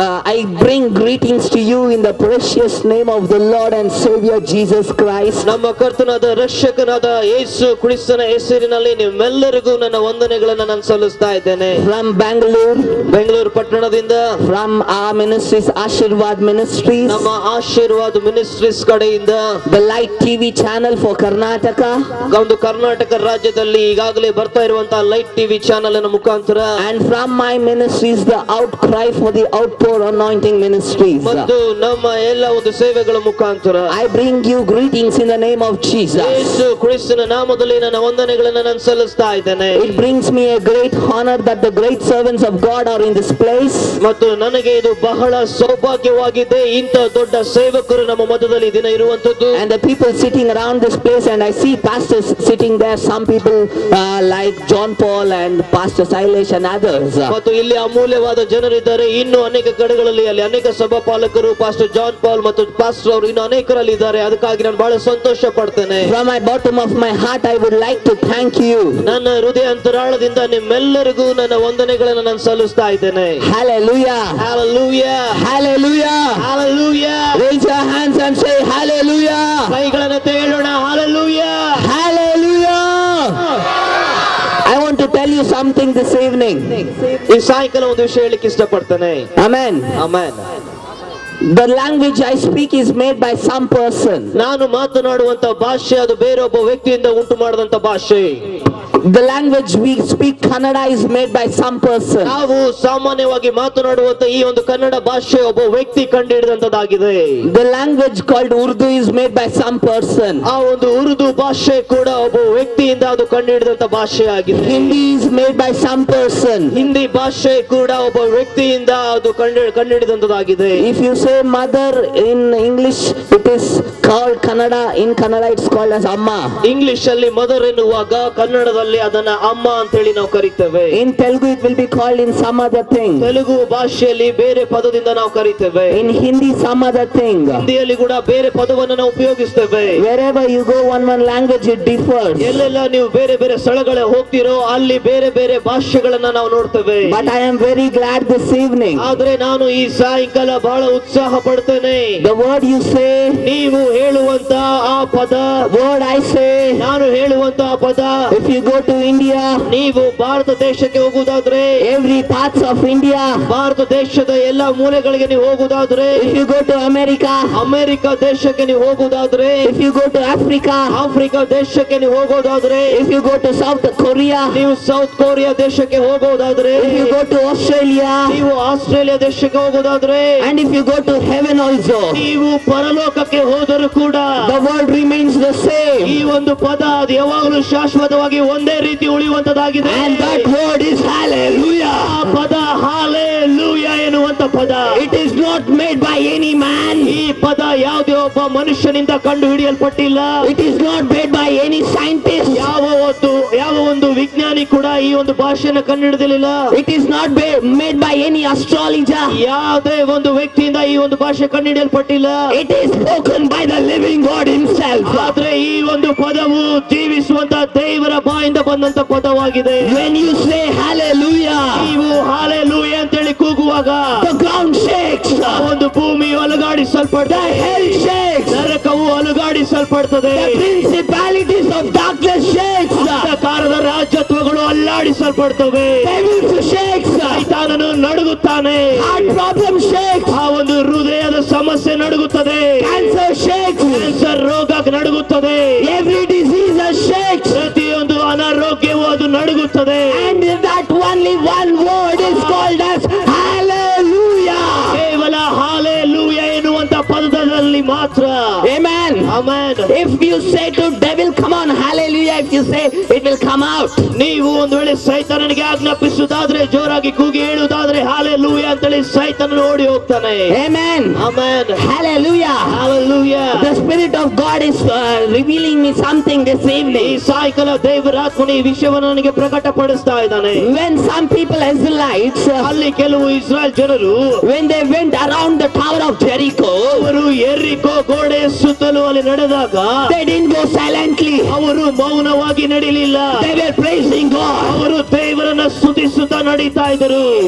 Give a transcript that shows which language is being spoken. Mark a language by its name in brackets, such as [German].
[English] I bring greetings to you in the precious name of the Lord and Savior Jesus Christ. [Kannada] ನಮ್ಮ ಕರ್ತನಾದ ರಕ್ಷಕನಾದ ಯೇಸು ಕ್ರಿಸ್ತನ ಹೆಸರಿನಲ್ಲಿ ನಿಮ್ಮೆಲ್ಲರಿಗೂ ನನ್ನ ವಂದನೆಗಳನ್ನು ನಾನು ಸಲ್ಲಿಸ್ತಾ ಇದ್ದೇನೆ. [English] From Bangalore, [Kannada] ಬೆಂಗಳೂರು ಪಟ್ಟಣದಿಂದ. [English] From our ministries, Ashirwad Ministries, [Kannada] ನಮ್ಮ ಆಶೀರ್ವಾದ ಮಿನಿಸ್ಟ್ರೀಸ್ ಕಡೆಯಿಂದ. [English] The Light TV channel for Karnataka, [Kannada] ಒಂದು ಕರ್ನಾಟಕ ರಾಜ್ಯದಲ್ಲಿ ಈಗಾಗಲೇ ಬರ್ತಾ ಇರುವಂತಹ ಲೈಟ್ ಟಿವಿ ಚಾನೆಲ್ ನ ಮುಖಾಂತರ. [English] And from my ministries, the Outcry for the Outpour Anointing Ministries. [Kannada] ಮತ್ತು ನಮ್ಮ ಎಲ್ಲ ಒಂದು ಸೇವೆಗಳ ಮುಖಾಂತರ. [English] I bring you greetings in the name of Jesus. [Kannada] ಯೇಸು ಕ್ರಿಸ್ತನ ನಾಮದಲ್ಲಿ ನನ್ನ ವಂದನೆಗಳನ್ನು ನಾನು ಸಲ್ಲಿಸ್ತಾ ಇದ್ದೇನೆ. [English] It brings me a great honor that the great servants of God are in this place. [Kannada] ಮತ್ತು ನನಗೆ ಇದು ಬಹಳ ಸೌಭಾಗ್ಯವಾಗಿದೆ, ಇಂಥ ದೊಡ್ಡ ಸೇವಕರು ನಮ್ಮ ಮಧ್ಯದಲ್ಲಿ ದಿನ ಇರುವಂತದ್ದು. [English] And the people sitting around this place, and I see pastors sitting there, some people like John Paul and Pastor Silesh and others. [Kannada] ಮತ್ತು ಇಲ್ಲಿ ಅಮೂಲ್ಯವಾದ ಜನರಿದ್ದಾರೆ, ಇನ್ನು ಅನೇಕ ಕಡೆಗಳ ದಿನಗಳಲ್ಲಿ ಅಲ್ಲಿ ಅನೇಕ ಸಭಾಪಾಲಕರು ಪಾಸ್ಟರ್ ಜಾನ್ ಪಾಲ್ ಮತ್ತು ಪಾಸ್ಟರ್ ಅವರು ಇನ್ನು ಅನೇಕರಲ್ಲಿ ಇದ್ದಾರೆ. ಅದಕ್ಕಾಗಿ ನಾನು ಬಹಳ ಸಂತೋಷ ಪಡ್ತೇನೆ. [English] From my bottom of my heart I would like to thank you. [Kannada] ನನ್ನ ಹೃದಯ ಅಂತರಾಳದಿಂದ ನಿಮ್ಮೆಲ್ಲರಿಗೂ ನನ್ನ ವಂದನೆಗಳನ್ನು ನಾನು ಸಲ್ಲಿಸ್ತಾ ಇದ್ದೇನೆ. [English] Hallelujah. Hallelujah. Hallelujah. Hallelujah. Raise your hands and say hallelujah. [Kannada] ಕೈಗಳನ್ನು ತೇಳೋಣ. Hallelujah. [English] Hallelujah. I want to tell you something this evening. [Kannada] ಈ ಸಾಯಂಕಾಲ ಒಂದು ವಿಷಯ ಹೇಳಲಿಕ್ಕೆ ಇಷ್ಟಪಡ್ತೇನೆ. [English] Amen. Amen. The language I speak is made by some person. [Kannada] ನಾನು ಮಾತನಾಡುವಂತ ಭಾಷೆ ಅದು ಬೇರೊಬ್ಬ ವ್ಯಕ್ತಿಯಿಂದ ಉಂಟು ಮಾಡಿದಂತ ಭಾಷೆ. [English] The language we speak Kannada is made by some person. [Kannada] ನಾವು ಸಾಮಾನ್ಯವಾಗಿ ಮಾತನಾಡುವಂತ ಈ ಒಂದು ಕನ್ನಡ ಭಾಷೆ ಒಬ್ಬ ವ್ಯಕ್ತಿ ಕಂಡುಹಿಡಿದಂತದಾಗಿದೆ. [English] The language called Urdu is made by some person. [Kannada] ಆ ಒಂದು ಉರ್ದು ಭಾಷೆ ಕೂಡ ಒಬ್ಬ ವ್ಯಕ್ತಿಯಿಂದ ಅದು ಕಂಡುಹಿಡಿದಂತ ಭಾಷೆ ಆಗಿದೆ. [English] Hindi is made by some person. [Kannada] Hindi ಭಾಷೆ ಕೂಡ ಒಬ್ಬ ವ್ಯಕ್ತಿಯಿಂದ ಅದು ಕಂಡುಹಿಡಿದಂತದಾಗಿದೆ. [English] If you say mother in English, it is called Kannada. In Kannada it's called as Amma. [Kannada] English ಅಲ್ಲಿ ಮದರ್ ಎನ್ನುವಾಗ ಕನ್ನಡದಲ್ಲಿ ಅದನ್ನ ಅಮ್ಮ ಅಂತ ಹೇಳಿ ನಾವು ಕರೀತೇವೆ. [English] In Telugu it will be called in some other thing. [Kannada] Telugu ಭಾಷೆಯಲ್ಲಿ ಬೇರೆ ಪದದಿಂದ ನಾವು ಕರೀತೇವೆ. [English] In Hindi some other thing. [Kannada] ಹಿಂದಿಯಲ್ಲಿ ಕೂಡ ಬೇರೆ ಪದವನ್ನು ನಾವು ಉಪಯೋಗಿಸ್ತೇವೆ. [English] Wherever you go one language it differs. [Kannada] ಎಲ್ಲೆಲ್ಲ ನೀವು ಬೇರೆ ಬೇರೆ ಸ್ಥಳಗಳ ಹೋಗ್ತಿರೋ ಅಲ್ಲಿ ಬೇರೆ ಬೇರೆ ಭಾಷೆಗಳನ್ನ ನಾವು ನೋಡ್ತೇವೆ. [English] But I am very glad this evening. [Kannada] ಆದ್ರೆ ನಾನು ಈ ಸಾಯಂಕಾಲ ಬಹಳ ಉತ್ಸಾಹ ಪಡ್ತೇನೆ. [English] The word you say, [Kannada] ನೀವು ಹೇಳುವಂತ ಆ ಪದ, [English] word I say, [Kannada] ನಾನು ಹೇಳುವಂತ ಆ ಪದ, [English] if you go to India, [Kannada] ನೀವು ಭಾರತ ದೇಶಕ್ಕೆ ಹೋಗುವುದಾದ್ರೆ, [English] every parts of India, [Kannada] Bharat ದೇಶದ ಎಲ್ಲಾ ಮೂಲೆಗಳಿಗೆ ನೀವು ಹೋಗುವುದಾದ್ರೆ, [English] if you go to America, [Kannada] America ದೇಶಕ್ಕೆ ನೀವು ಹೋಗುವುದಾದ್ರೆ, [English] if you go to Africa, [Kannada] Africa ದೇಶಕ್ಕೆ ನೀವು ಹೋಗೋದಾದ್ರೆ, [English] if you go to South Korea, [Kannada] ನೀವು ಸೌತ್ ಕೊರಿಯಾ ದೇಶಕ್ಕೆ ಹೋಗೋದಾದ್ರೆ, [English] if you go to Australia, [Kannada] ನೀವು ಆಸ್ಟ್ರೇಲಿಯಾ ದೇಶಕ್ಕೆ ಹೋಗೋದಾದ್ರೆ, [English] and if you go to heaven also, [Kannada] ನೀವು ಪರಲೋಕಕ್ಕೆ ಹೋದರೂ ಕೂಡ [English] the word remains the same. [Kannada] ಈ ಒಂದು ಪದ ಅದು ಯಾವಾಗಲೂ ಶಾಶ್ವತವಾಗಿ ಒಂದೇ ರೀತಿ ಉಳಿಯುವಂತದಾಗಿದೆ. [English] And that word is hallelujah. [Kannada] ಆ ಪದ ಹಾಲೆಲೂಯಾ ಎನ್ನುವಂತ ಪದ. [English] It is not made by any man. [Kannada] ಈ ಪದ ಯಾವುದೇ ಒಬ್ಬ ಮನುಷ್ಯನಿಂದ ಕಂಡು ಹಿಡಿಯಲ್ಪಟ್ಟಿಲ್ಲ. [English] It is not made by any scientist. [Kannada] ಯಾವ ಒಂದು ವಿಜ್ಞಾನಿ ಕೂಡ ಈ ಒಂದು ಭಾಷೆಯನ್ನು ಕಂಡು ಹಿಡಿದಿಲ್ಲ. [English] It is not made by any astrologer. [Kannada] ಯಾವುದೇ ಒಂದು ವ್ಯಕ್ತಿಯಿಂದ ಈ ಒಂದು ಭಾಷೆ ಕಂಡು ಹಿಡಿಯಲ್ಪಟ್ಟಿಲ್ಲ. [English] It is spoken by the living God himself. [Kannada] ಆದ್ರೆ ಈ ಒಂದು ಪದವು ಜೀವಿಸುವಂತ ದೇವರ ಬಾಯಿಂದ ಬಂದಂತ ಪದವಾಗಿದೆ. [English] When you say hallelujah, [Kannada] ನೀವು ಹಾಲೆಲೂಯಾ ಅಂತ ಹೇಳಿ ಕೂಗುವಾಗ [English] the ground shakes, [Kannada] ಒಂದು ಭೂಮಿಯು ಅಲುಗಾಡಿಸಲ್ಪಡ್ತದೆ, [English] the hell shakes, [Kannada] ನರಕವು ಅಲುಗಾಡಿಸಲ್ಪಡ್ತದೆ, [English] the principalities of darkness shakes, [Kannada] ಅಂಧಕಾರದ ರಾಜ್ಯತ್ವಗಳು ಅಲ್ಲಾಡಿಸಲ್ಪಡ್ತವೆ, [English] devils shakes, [Kannada] ಸೈತಾನನು ನಡುಗುತ್ತಾನೆ, [English] heart problem shakes, [Kannada] ಆ ಒಂದು ಹೃದಯದ ಸಮಸ್ಯೆ ನಡುಗುತ್ತದೆ, [English] cancer shakes, [Kannada] ಕ್ಯಾನ್ಸರ್ ರೋಗ ನಡುಗುತ್ತದೆ, [English] every disease shakes, [Kannada] ಪ್ರತಿಯೊಂದು ಅನಾರೋಗ್ಯವು ಅದು ನಡುಗುತ್ತದೆ. [English] and that only one word is called as hallelujah. [Kannada] ಕೇವಲ ಹಾಲೆಲೂಯಾ ಎನ್ನುವಂತ ಪದದಲ್ಲಿ ಮಾತ್ರ. [English] Amen. [Kannada] Amen. [English] If you say to devil come on hallelujah, if you say it will come out. [Kannada] ನೀವು ಒಂದು ವೇಳೆ ಸೈತಾನನಿಗೆ ಆಜ್ಞಾಪಿಸುವುದಾದ್ರೆ, ಜೋರಾಗಿ ಕೂಗಿ ಹೇಳುವುದಾದ್ರೆ ಹಾಲೆಲೂಯಾ ಅಂತೇಳಿ ಸೈತಾನನು ಓಡಿ ಹೋಗ್ತಾನೆ. [English] Amen. [Kannada] Amen. [English] Hallelujah. [Kannada] Hallelujah. [English] The Spirit of God is revealing me something this [Kannada] ಈ [English] evening. [Kannada] ಸಾಯಂಕಾಲ ದೇವರ ಆತ್ಮನು ಈ ವಿಷಯವನ್ನು ನನಗೆ ಪ್ರಕಟಪಡಿಸ್ತಾ ಇದ್ದಾನೆ. [English] When some people Israelites, [Kannada] ಅಲ್ಲಿ ಕೆಲವು ಇಸ್ರಾಯೇಲ್ ಜನರು [English] when they went around the tower of Jericho, [Kannada] ಅವರು ಎರಿಕೋ ಗೋಡೆಯ ಸುತ್ತಲೂ ಅಲ್ಲಿ ನಡೆದಾಗ [English] they didn't go silently. [Kannada] ಅವರು ಮೌನವಾಗಿ ನಡಿಲಿಲ್ಲ. [English] They were praising God. [Kannada] ಅವರು ದೇವರನ್ನ ಸ್ತುತಿಸುತ್ತಾ ನಡೀತಾ ಇದ್ದರು.